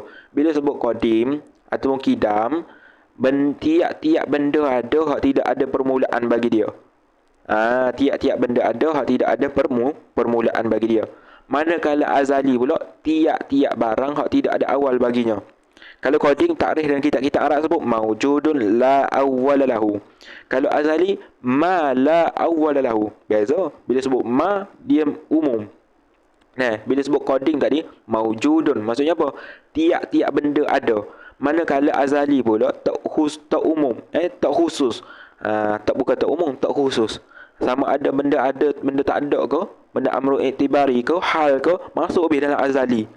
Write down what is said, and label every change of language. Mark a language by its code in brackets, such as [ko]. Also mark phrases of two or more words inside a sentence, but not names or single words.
[ms] Bila sebut qadim ataupun kidam, tiap-tiap benda ada hak tidak ada permulaan bagi dia. Tiap-tiap benda ada hak tidak ada permulaan bagi dia. Manakala azali pula, tiap-tiap barang hak tidak ada awal baginya. Kalau qadim, takrif dalam kitab-kitab Arab sebut [ar] موجود لا أول له. [ms] Kalau azali, [ar] ما لا أول له. [ms] Beza. Bila sebut ma, dia umum. Bila sebut qadim tadi, maujudun. Maksudnya apa? Tiap-tiap benda ada. Manakala azali pula tak umum. Tak khusus. Bukan tak umum, tak khusus. Sama ada benda tak ada ke, benda [ar] أمر اعتباري [ms] ke, hal ke, masuk lebih dalam azali.